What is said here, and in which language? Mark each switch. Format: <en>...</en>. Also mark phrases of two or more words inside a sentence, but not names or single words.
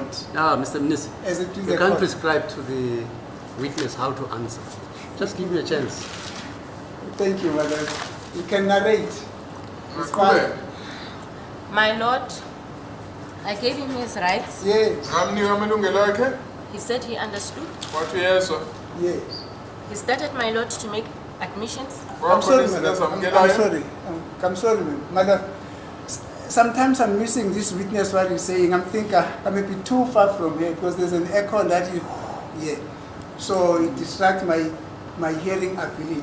<en>Mr. Minister, As it is you a can't court. prescribe to the witness how to answer. Just give me a chance. Thank you, my lord. You can narrate. It's fine. My lord, I gave him his rights. Yes,</en> <zu>Ngamnika amalungelo akhe.</zu> <en>He said he understood.</en> <zu>Wathi uyezwa.</zu> <en>yes. He started, my lord, to make admissions. I'm sorry,</en> <zu>Wakhona</zu> <en>my</en> <zu>izinto</zu> <en>lord. I'm</en> <zu>ezamukelayo.</zu> <en>sorry. I'm sorry, my lord. Sometimes I'm missing this witness what he's saying. I'm thinking I may be too far from here because there's an echo that is here. So it distracts my hearing ability.</en>